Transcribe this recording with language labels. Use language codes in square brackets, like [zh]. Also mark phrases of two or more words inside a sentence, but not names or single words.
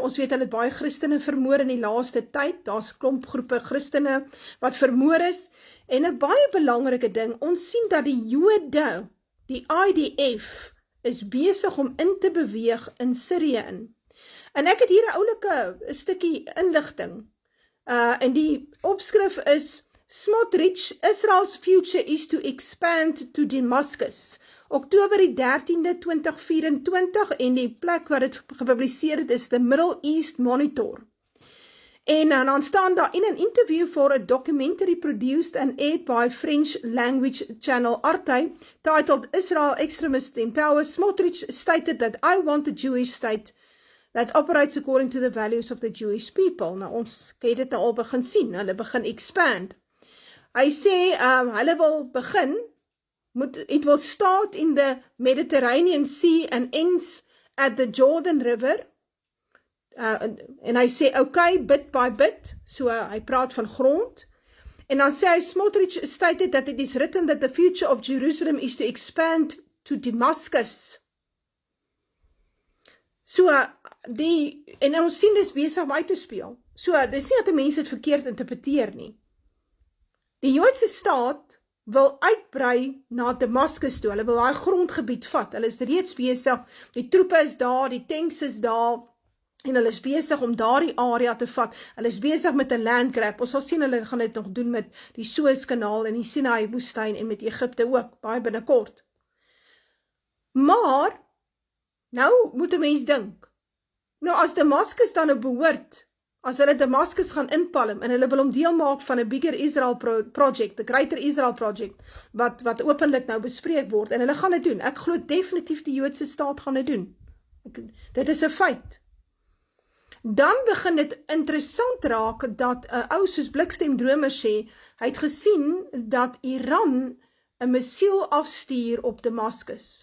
[af] Ons weet hulle het baie Christene vermoor in die laaste tyd. Daar's 'n klomp groepe Christene wat vermoor is. En 'n baie belangrike ding, ons sien dat die Jode, die IDF, is besig om in te beweeg in Sirië in. En ek het hier 'n oulike stukkie inligting. En die opskrif is [en] Smotrich, Israel's future is to expand to Damascus. Oktober die 13de 2024 en die plek waar dit gepubliseer het is the Middle East Monitor. [af] En dan staan daar [en] in an interview for a documentary produced and aired by French language channel Arte, titled Israel Extremists in Power, Smotrich stated that I want a Jewish state that operates according to the values of the Jewish people. [af] Nou ons het dit al begin sien, hulle begin expand. Hy sê, hulle wil begin, [en] it will start in the Mediterranean Sea and ends at the Jordan River. [af] En hy sê, [en] okay, bit by bit, [af] so hy praat van grond. En dan sê hy, [en] Smotrich stated that it is written that the future of Jerusalem is to expand to Damascus. [af] So, en ons sien dis besig om uit te speel. So, dis nie dat die mense het verkeerd interpreteer nie. Die Joodse staat wil uitbrei na Damascus toe, hulle wil daai grondgebied vat, hulle is reeds besig, die troepe is daar, die tanks is daar, en hulle is besig om daardie area te vat, hulle is besig met 'n [en] land grab, [af] ons sal sien hulle gaan dit nog doen met die Suezkanaal en die Sinai woestyn en met Egipte ook, baie binnekort. Maar, nou moet 'n mens dink, nou as Damascus dan nou behoort, as hulle Damascus gaan inpalm, en hulle wil hom deel maak van 'n [en] bigger Israel project, the Greater Israel project, [af] wat openlik nou bespreek word, en hulle gaan dit doen, ek glo definitief die Joodse staat gaan dit doen, dit is 'n feit. Dan begin dit interessant raak, dat 'n ou soos Blikstem Dromer sê, hy het gesien, dat Iran 'n missiel afstuur op Damascus.